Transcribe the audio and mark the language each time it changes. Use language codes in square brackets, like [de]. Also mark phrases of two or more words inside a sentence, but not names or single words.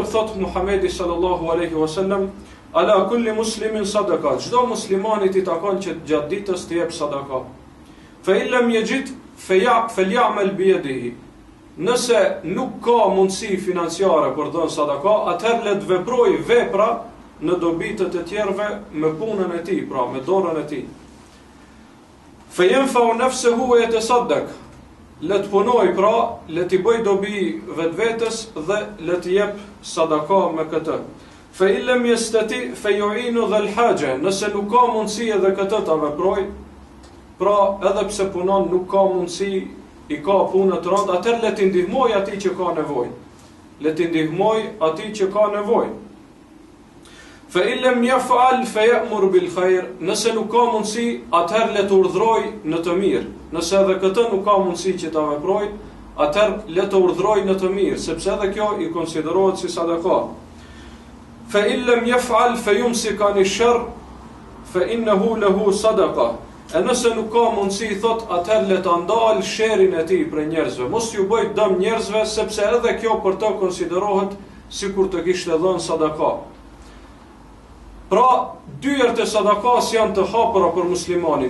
[sq] tjetër thot Muhamedi [ar] صلى الله عليه وسلم, على كل مسلم صدقة, [sq] çdo muslimanit i takon që gjatë ditës të jep sadaka. [ar] فإن لم يجد فليعمل بيده. [sq] Nëse nuk ka mundësi financiare për dhënë sadaka, atëherë le të veprojë vepra në dobitët e tjerëve me punën e tij, pra me dorën e tij. [ar] فينفع نفسه ويتصدق. [sq] Le të punoj, pra le të bëj dobi vetvetes dhe le të jep sadaka me këtë. [ar] فإن لم يستطع فيعين ذا الحاجة. [sq] Nëse nuk ka mundësi edhe këtë ta veproj, pra edhe pse punon nuk ka mundësi, i ka punë të rëndë, atëherë le të ndihmoj atij që ka nevojë. Le të ndihmoj atij që ka nevojë. [ar] فإن لم يفعل فيأمر بالخير. [sq] Nëse nuk ka mundësi, atëherë le të urdhroj në të mirë. Nëse edhe këtë nuk ka mundësi që ta veproj, atëherë le të urdhroj në të mirë, sepse edhe kjo i konsiderohet si sadaka. [ar] فإن لم يفعل فيمسك عن الشر فإنه له صدقة. [sq] E nëse nuk ka mundësi, thot, atëherë le ta ndal sherrin e tij për njerëzve. Mos ju bëj dëm njerëzve, sepse edhe kjo për të konsiderohet sikur të kishte dhënë sadaka. Pra, dyert e sadakas janë të hapura për muslimanin.